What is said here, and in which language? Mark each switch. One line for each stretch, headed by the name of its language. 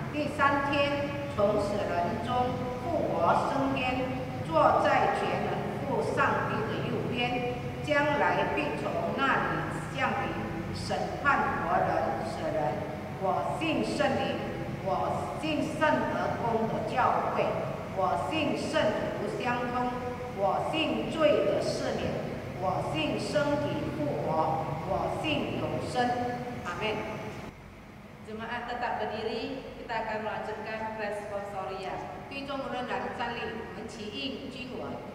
Chinese: 第三天从死人中复活升天，坐在全能父上帝的右边，将来必从那里降临审判活人死人。我信圣灵，我信圣德公的教会，我信圣徒相通，我信罪的赦免，我信身体复活，我信永生。阿门。
Indonesian: Jemaat tetap berdiri, kita akan melanjutkan responsoria.
Chinese: 弟兄仍然站立，我们齐应经文。